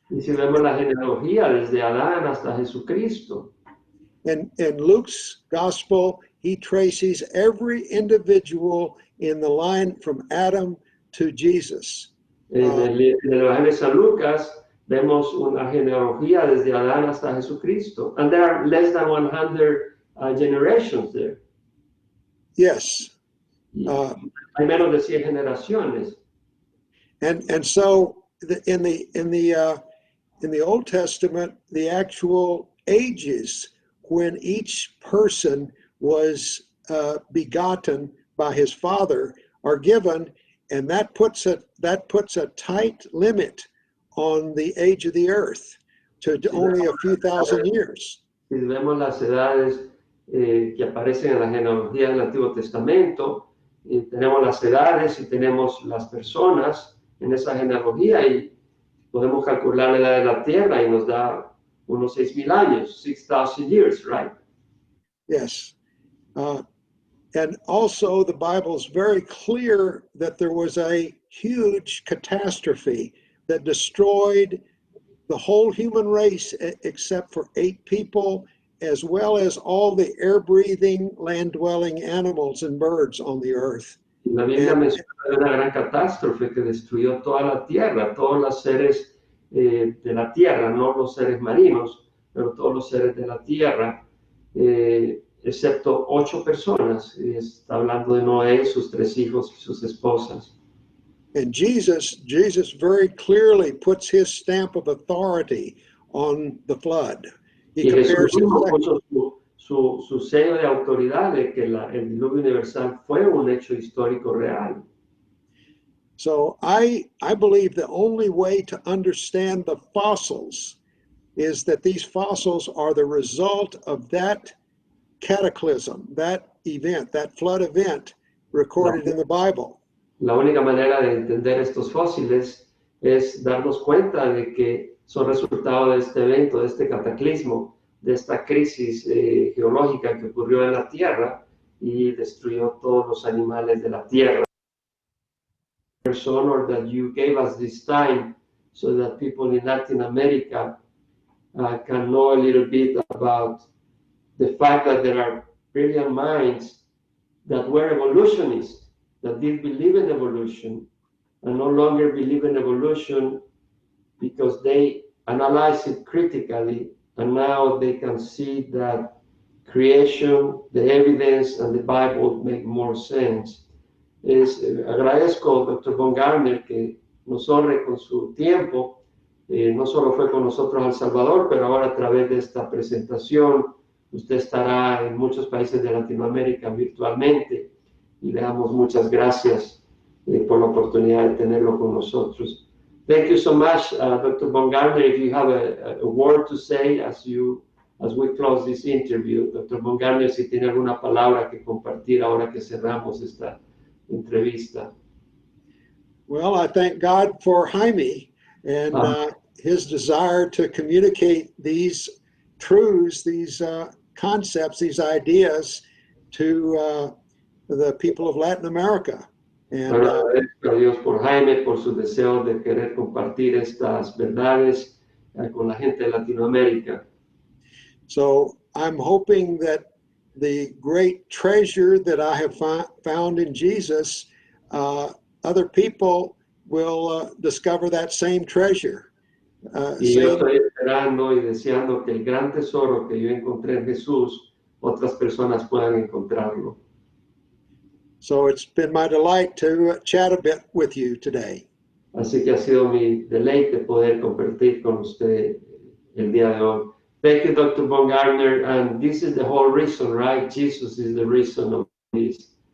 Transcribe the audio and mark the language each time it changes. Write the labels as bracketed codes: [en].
[es] Y si vemos la genealogía desde Adán hasta Jesucristo. [en] And in Luke's gospel, he traces every individual in the line from Adam to Jesus. [es] En el Evangelio de San Lucas vemos una genealogía desde Adán hasta Jesucristo. [en] And there are less than 100 generations there. Yes. [es] Hay menos de 100 generaciones. [en] And so in the Old Testament, the actual ages when each person was begotten by his father are given, and that puts a tight limit on the age of the earth to only a few thousand years. [es] Si vemos las edades que aparecen en la genealogía del Antiguo Testamento, tenemos las edades y tenemos las personas en esa genealogía y podemos calcular la edad de la Tierra y nos da unos 6,000 años, [en] 6,000 years, right? Yes. And also the Bible is very clear that there was a huge catastrophe that destroyed the whole human race except for 8 people, as well as all the air-breathing, land-dwelling animals and birds on the earth. [es] La Biblia menciona una gran catástrofe que destruyó toda la tierra, todos los seres de la tierra, no los seres marinos, pero todos los seres de la tierra, excepto 8 personas. Y está hablando de Noé, sus 3 hijos y sus esposas. [en] And Jesus very clearly puts his stamp of authority on the flood. He [es] Y Jesús [en] compares [es] mismo [en] it [es] puso su sello de autoridad de que el diluvio universal fue un hecho histórico real. [en] So I believe the only way to understand the fossils is that these fossils are the result of that cataclysm, that event, that flood event recorded in the Bible. [es] La única manera de entender estos fósiles es darnos cuenta de que son resultado de este evento, de este cataclismo, de esta crisis geológica que ocurrió en la Tierra y destruyó todos los animales de la Tierra. [en] It's an honor that you gave us this time so that people in Latin America can know a little bit about the fact that there are brilliant minds that were evolutionists, that did believe in evolution and no longer believe in evolution because they analyze it critically, and now they can see that creation, the evidence, and the Bible make more sense. [es] Agradezco, Dr. Von Garner, que nos honre con su tiempo. No solo fue con nosotros a El Salvador, pero ahora a través de esta presentación, usted estará en muchos países de Latinoamérica virtualmente. Y le damos muchas gracias por la oportunidad de tenerlo con nosotros. [en] Thank you so much, Dr. Von Garner. If you have a word to say as we close this interview, Dr. [es] Von Garner, si tiene alguna palabra que compartir ahora que cerramos esta entrevista. [en] Well, I thank God for Jaime and his desire to communicate these truths, these concepts, these ideas to the people of Latin America. And [es] agradezco a Dios por Jaime, por su deseo de querer compartir estas verdades con la gente de Latinoamérica. [en] So I'm hoping that the great treasure that I have found in Jesus, other people will discover that same treasure. [es] Y yo estoy esperando y deseando que el gran tesoro que yo encontré en Jesús, otras personas puedan encontrarlo. [en] So it's been my delight to chat a bit with you today. [es] Así que ha sido mi deleite poder compartir con usted el día de hoy. [en] Thank you, Dr. Von Garner. And this is the whole reason, right? Jesus is the reason of this.